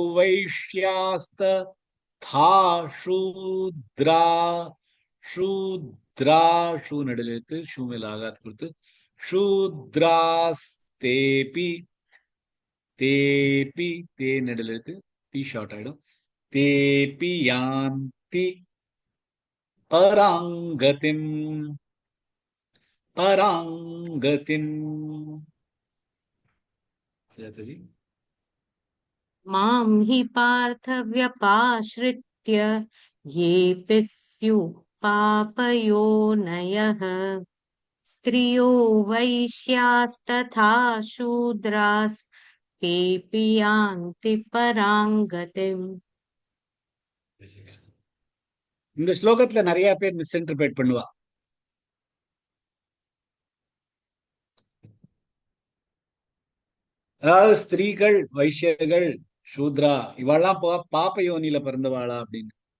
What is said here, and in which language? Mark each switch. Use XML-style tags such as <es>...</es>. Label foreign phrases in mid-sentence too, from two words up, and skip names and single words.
<sa>वैश्यास्तथा शूद्रा,</sa> <ta>சூத்ரா ஷூ நடுவில் எழுத்து, ஷூ மேல் ஆகாத் கொடுத்து, சூத்ராஸ்தேபி, தேபி தே நடுவில் எழுத்து, பி ஷார்ட் ஆயிடும்,</ta> <sa>तेऽपि यान्ति पराङ्गतिम्,</sa> <ta>பராங்கதிம். சுஜாதாஜி.</ta> <sa>मां हि पार्थव्यपाश्रित्य येऽपि स्युः पापयोनयः, स्त्रियो वैश्यास्तथा शूद्रास्तेऽपि यान्ति पराङ्गतिम्.</sa> <ta>இந்த ஸ்லோகத்துல நிறைய பேர் மிஸ்இன்டர்பிரேட் பண்ணுவா. அதாவது ஸ்திரீகள், வைஷ்யர்கள், சூத்ரா இவெல்லாம் பாப்ப யோனியில பிறந்தவாளா அப்படின்னு.</ta>